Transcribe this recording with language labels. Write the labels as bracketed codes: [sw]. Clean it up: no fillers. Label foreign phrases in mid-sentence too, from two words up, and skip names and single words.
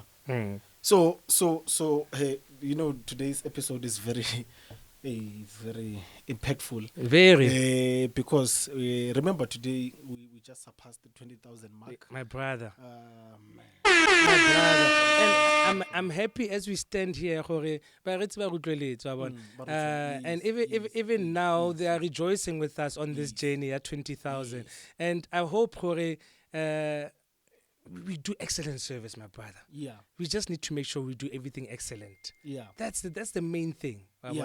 [en] So hey, you know, today's episode is very impactful. Very. Because remember today we just surpassed the 20,000 mark. My brother. Man. My brother. And I'm happy as we stand here [tn] gore ba re tse ba utlweletse wa bona. [en] And even now they are rejoicing with us on this journey at 20,000, and I hope gore we do excellent service, my brother. Yeah. We just need to make sure we do everything excellent. Yeah. That's the main thing. Yeah.